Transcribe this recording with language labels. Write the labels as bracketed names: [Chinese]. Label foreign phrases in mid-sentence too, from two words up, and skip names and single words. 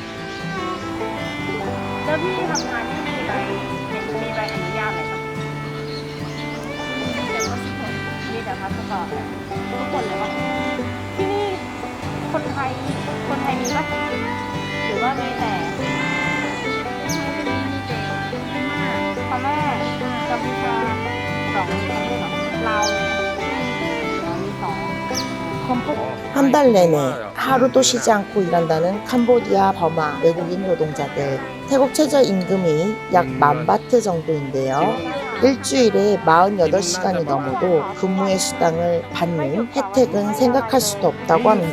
[Thai] แล้วพี่ทำงานที่มีใบอนุญาตอะไรครับมีแต่พาสปอร์ตมีแต่พาสปอร์ตทุกคนเลยป่ะคนไทยมีปะหรือว่ามีแต่พม่ากัมพูชาสองประเทศเหรอลาวมีสอง [Korean] 한 달 내내 하루도 쉬지 않고 일한다는 캄보디아, 버마 외국인 노동자들. 태국 최저 임금이 약 10,000바트 정도인데요. 일주일에 48시간이 넘어도 근무의 수당을 받는 혜택은 생각할 수도 없다고 합니다.